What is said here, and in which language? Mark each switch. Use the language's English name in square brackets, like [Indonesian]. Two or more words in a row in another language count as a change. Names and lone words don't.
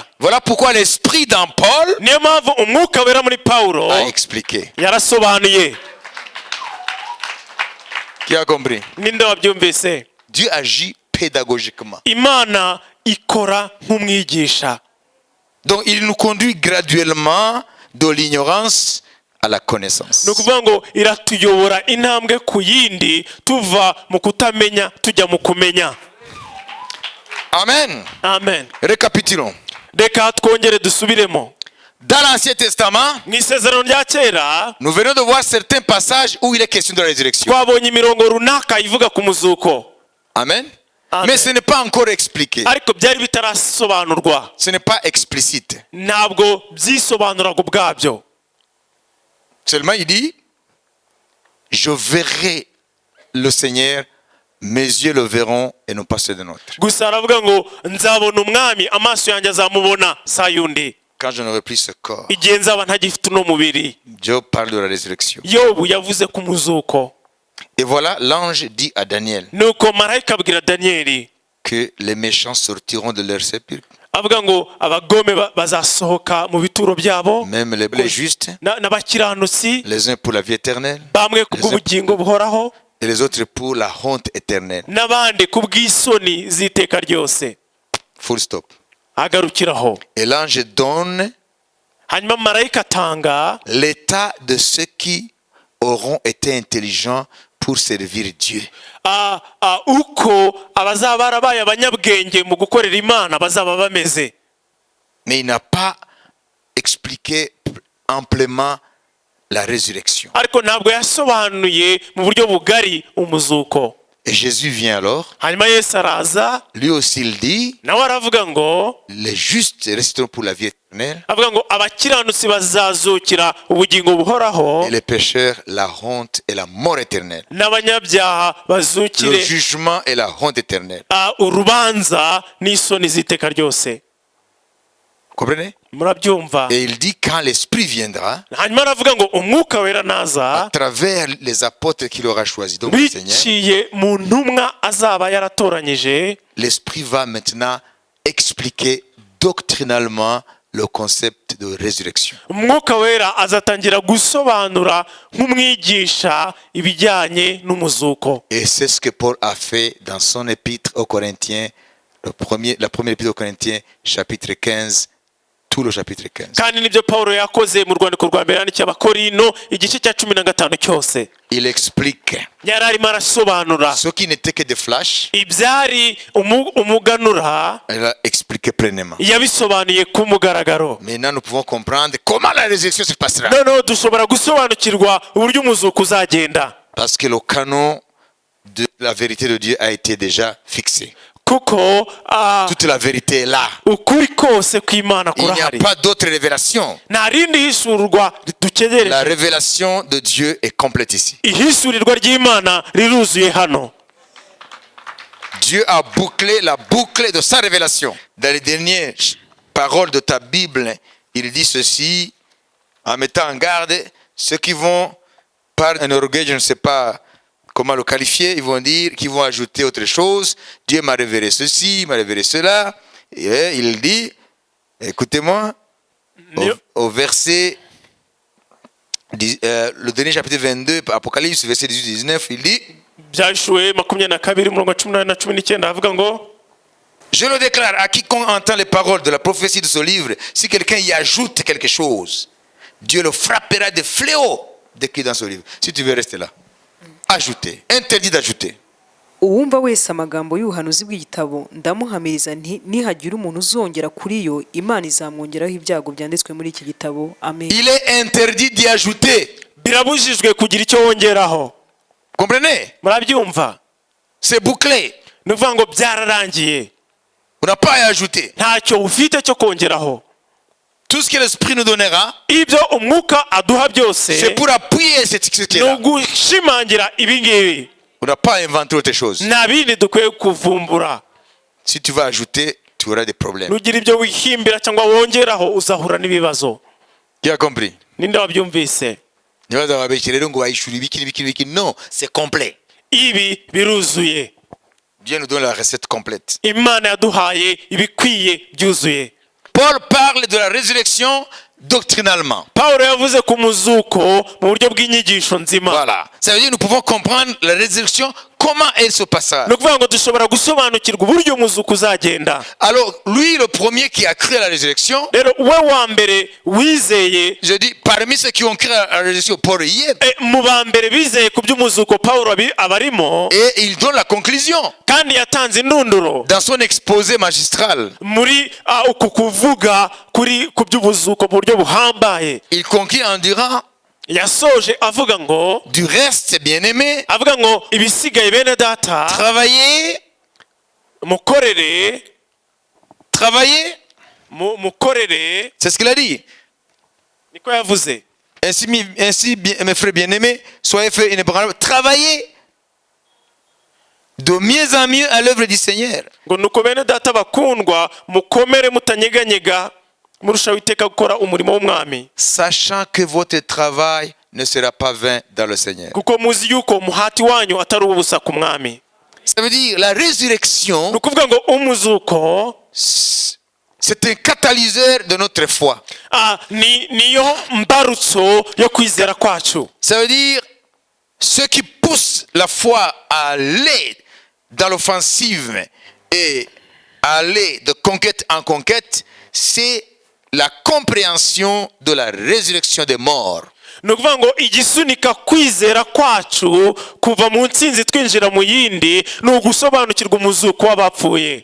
[French] Voilà pourquoi l'Esprit dans Paul [Kinyarwanda] niyo mpamvu umwuka wera muri Pawulo [French] a expliqué. [Kinyarwanda] yarasobanuye. [French] Qui a compris? [Kinyarwanda] ninde wabyumvise? [French] Dieu agit pédagogiquement. [Kinyarwanda] Imana ikora nk'umwigisha. [French] Donc il nous conduit graduellement de l'ignorance à la connaissance. [Kinyarwanda] ni ukuvuga ngo iratuyobora intambwe ku yindi, tuva mu kutamenya tujya mu kumenya. [French] Amen. [Kinyarwanda] Amen. [French] Récapitulons. [Kinyarwanda] Reka twongere dusubiremo. [French] Dans l'Ancien Testament, [Kinyarwanda] mu isezerano rya kera [French] nous venons de voir certains passages où il est question de la résurrection. [Kinyarwanda] twabonye imirongo runaka ivuga ku muzuko, [French] Amen. [Kinyarwanda] Amen. [French] Mais ce n'est pas encore expliqué. [Kinyarwanda] ariko byari bitarasobanurwa, [French] Ce n'est pas explicite. [Kinyarwanda] ntabwo byisobanuraga ubwabyo. [French] Seulement il dit, je verrai le Seigneur, mes yeux le verront et non pas ceux de notre. [Kinyarwanda] gusa aravuga ngo nzabona umwami, amaso yanjye azamubona saa yundi, [French] Quand je n'aurai plus ce corps. [Kinyarwanda] igihe nzaba ntagifite uno mubiri. [French] Dieu parle de la résurrection. [Kinyarwanda] yobu yavuze ku muzuko. [French] Et voilà, l'ange dit à Daniel [Kinyarwanda] nuko marayika abwira daniyeli [French] que les méchants sortiront de leur sépulcre, [Kinyarwanda] avuga ngo abagome bazasohoka mu bituro byabo, [French] même les justes, [Kinyarwanda] n'abakiranutsi, [French] les uns pour la vie éternelle [Kinyarwanda] bamwe ku bw'ubugingo buhoraho, [French] et les autres pour la honte éternelle. [Kinyarwanda] n'abandi ku bw'isoni z'iteka ryose. [English] Full stop. [Kinyarwanda] agarukiraho. [French] Et l'ange donne [Kinyarwanda] hanyuma marayika atanga [French] l'état de ceux qui auront été intelligents pour servir Dieu. [Kinyarwanda] uko abazaba barabaye abanyabwenge mu gukorera Imana bazaba bameze. [French] Mais il n'a pas expliqué amplement la résurrection. [Kinyarwanda] ariko ntabwo yasobanuye mu buryo bugari umuzuko. [French] Et Jésus vient alors, [Kinyarwanda] hanyuma Yesu araza, [French] lui aussi il dit, [Kinyarwanda] nawe aravuga ngo [French] les justes resteront pour la vie éternelle [Kinyarwanda] avuga ngo abakiranutsi bazazukira ubugingo buhoraho, [French] et les pécheurs la honte et la mort éternelle. [Kinyarwanda] n'abanyabyaha [French] Le [Kinyarwanda] bazukire [French] jugement et la honte éternelle. [Kinyarwanda] urubanza n'isoni z'iteka ryose. [French] Comprenez? [Kinyarwanda] murabyumva? [French] Et il dit quand l'Esprit viendra, [Kinyarwanda] hanyuma aravuga ngo umwuka wera naza [French] à travers les apôtres qu'il aura choisis, donc le Seigneur, [Kinyarwanda] biciye mu ntumwa azaba yaratoranyije, [French] l'Esprit va maintenant expliquer doctrinalement le concept de résurrection. [Kinyarwanda] umwuka wera azatangira gusobanura nk'umwigisha ibijyanye n'umuzuko. [French] Et c'est ce que Paul a fait dans son épître aux Corinthiens, la première épître aux Corinthiens, chapitre 15, tout le chapitre 15. [Kinyarwanda] kandi nibyo Pawulo yakoze mu rwandiko rwa mbere yandikiye Abakorino igice cya 15 cyose. [French] Il explique [Kinyarwanda] yari arimo arasobanura [French] ce qui n'était que des flashs, [Kinyarwanda] ibyari umuganura, [French] il a expliqué pleinement. [Kinyarwanda] yabisobanuye ku mugaragaro. [French] Maintenant, nous pouvons comprendre comment la résurrection se passera. [Kinyarwanda] noneho dushobora gusobanukirwa uburyo umuzuko uzagenda, [French] Parce que le canon de la vérité de Dieu a été déjà fixé. [Kinyarwanda] kuko [French] Toute la vérité est là. [Kinyarwanda] ukuri kose kw'Imana [French] Il n'y a [Kinyarwanda] kurahari, [French] pas d'autre révélation. [Kinyarwanda] nta rindi hishurwa [French] La [Kinyarwanda] dutegereje. [French] révélation de Dieu est complète ici. [Kinyarwanda] ihishurirwa ry'Imana riruzuye hano. [French] Dieu a bouclé la boucle de sa révélation. Dans les dernières paroles de ta Bible, il dit ceci, en mettant en garde ceux qui vont, par un orgueil, je ne sais pas comment le qualifier, ils vont dire, qu'ils vont ajouter autre chose. Dieu m'a révélé ceci, m'a révélé cela. Et il dit, écoutez-moi, au verset, le dernier chapitre 22, Apocalypse, verset 18-19, il dit, [Kinyarwanda] Byashuwe 22 umurongo 18 na 19 avuga ngo [French] je le déclare à quiconque entend les paroles de la prophétie de ce livre, si quelqu'un y ajoute quelque chose, Dieu le frappera de fléaux décrit dans ce livre. Si tu veux rester là, ajouter, interdit d'ajouter. [Kinyarwanda] uwumva wese amagambo y'ubuhanuzi bw'igitabo ndamuhamiriza nti nihagira umuntu uzongera kuri yo Imana izamwongeraho ibyago byanditswe muri iki gitabo. Amen. [French] Il est interdit d'y ajouter. [Kinyarwanda] birabujijwe kugira icyo wongeraho. [French] Comprenez? [Kinyarwanda] murabyumva? [French] C'est bouclé. [Kinyarwanda] ni ukuvuga ngo byararangiye, [French] On n'a pas à y ajouter. [Kinyarwanda] ntacyo ufite cyo kongeraho. [French] Tout ce que l'Esprit nous donnera, [Kinyarwanda] ibyo umwuka aduha byose [French] c'est pour appuyer ce qui est [Kinyarwanda] ni [French] là. [Kinyarwanda] ugushimangira ibi ngibi. [French] On n'a pas inventé autre chose. [Kinyarwanda] nta bindi dukwiye kuvumbura. [French] Si tu vas ajouter, tu auras des problèmes. [Kinyarwanda] nugira ibyo wihimbira cyangwa wongeraho uzahura n'ibibazo. [French] Qui a compris? [Kinyarwanda] ninde wabyumvise? [French] Non, c'est complet. [Kinyarwanda] ibi biruzuye. [French] Dieu nous donne la recette complète. [Kinyarwanda] imana yaduhaye ibikwiye byuzuye. [French] Paul parle de la résurrection doctrinalement. [Kinyarwanda] Pawulo yavuze ku muzuko mu buryo bw'inyigisho nzima. [French] Voilà. Ça veut dire que nous pouvons comprendre la résurrection, comment elle se passera. [Kinyarwanda] ni ukuvuga ngo dushobora gusobanukirwa uburyo umuzuko uzagenda. [French] Alors, lui, le premier qui a cru à la résurrection, [Kinyarwanda] rero we wa mbere wizeye, [French] je dis, parmi ceux qui ont cru à la résurrection, Paul y est. [Kinyarwanda] mu ba mbere bizeye ku by'umuzuko Pawulo abarimo, [French] Et il donne la conclusion [Kinyarwanda] kandi yatanze indunduro [French] dans son exposé magistral. [Kinyarwanda] muri uku kuvuga ku by'ubuzuko mu buryo buhambaye. [French] Il conclut en disant, [Kinyarwanda] yasoje avuga ngo, [French] du reste, bien-aimé, [Kinyarwanda] avuga ngo ibisigaye bene data [French] travaillez, [Kinyarwanda] mukorere, mukorere, [French] c'est ce qu'il a dit. [Kinyarwanda] niko yavuze. [French] Ainsi, mes frères bien-aimés, soyez faits inébranlables, travaillez de mieux en mieux à l'œuvre du Seigneur. [Kinyarwanda] ngo nuko bene data bakundwa mukomere mutanyeganyega murushaho iteka gukora umurimo w'umwami, [French] Sachant que votre travail ne sera pas vain dans le Seigneur. [Kinyarwanda] kuko muzi yuko umuhati wanyu atari ubusa ku mwami. [French] Ça veut dire la résurrection, [Kinyarwanda] ni ukuvuga ngo umuzuko [French] c'est un catalyseur de notre foi. [Kinyarwanda] niyo mbarutso yo kwizera kwacu. [French] Ça veut dire ce qui pousse la foi à aller dans l'offensive et à aller de conquête en conquête, c'est la compréhension de la résurrection des morts. [Kinyarwanda] ni ukuvuga ngo igisunika kwizera kwacu kuva mu ntsinzi twinjira mu yindi ni ugusobanukirwa umuzuko w'abapfuye.